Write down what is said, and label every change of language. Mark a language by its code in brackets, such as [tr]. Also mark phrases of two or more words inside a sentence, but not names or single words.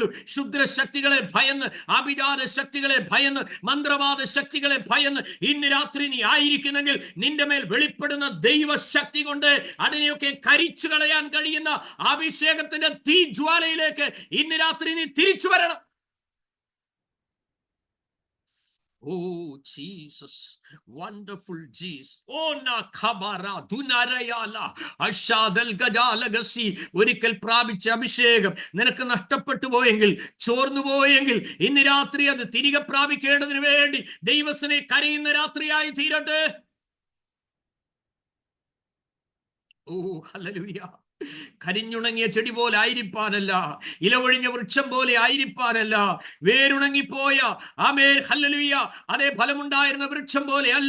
[ml] ക്ഷുദ്ര ശക്തികളെ ഭയന്ന്, ആഭിചാര ശക്തികളെ ഭയന്ന്, മന്ത്രവാദ ശക്തികളെ ഭയന്ന് ഇന്ന് രാത്രി നീ ആയിരിക്കുന്നെങ്കിൽ നിന്റെ മേൽ വെളിപ്പെടുന്ന ദൈവശക്തി കൊണ്ട് അതിനെയൊക്കെ കരിച്ചു കളയാൻ കഴിയുന്ന അഭിഷേകത്തിന്റെ തീ ജ്വാലയിലേക്ക് ഇന്ന് രാത്രി നീ തിരിച്ചു വരണം. [en] Oh Jesus, wonderful Jesus. Oh na khabara dunarayala ashadal gadalagasi. [ml] ഒരിക്കൽ പ്രാപിച്ച അഭിഷേകം നിനക്ക് നഷ്ടപ്പെട്ടു പോയെങ്കിൽ, ചോർന്നു പോയെങ്കിൽ ഇന്ന് രാത്രി അത് തിരികെ പ്രാപിക്കേണ്ടതിന് വേണ്ടി ദൈവത്തിനെ കരയുന്ന രാത്രിയായി തീരട്ടെ. ഓ ഹല്ലേലൂയ. കരിഞ്ഞുണങ്ങിയ ചെടി പോലെ ആയിരിക്കാനല്ല, ഇലവൊഴിഞ്ഞ വൃക്ഷം പോലെ ആയിരിക്കാനല്ല, വേരുണങ്ങിപ്പോയ ഹല്ലേലൂയ അതേ ഫലമുണ്ടായിരുന്ന വൃക്ഷം പോലെ അല്ല.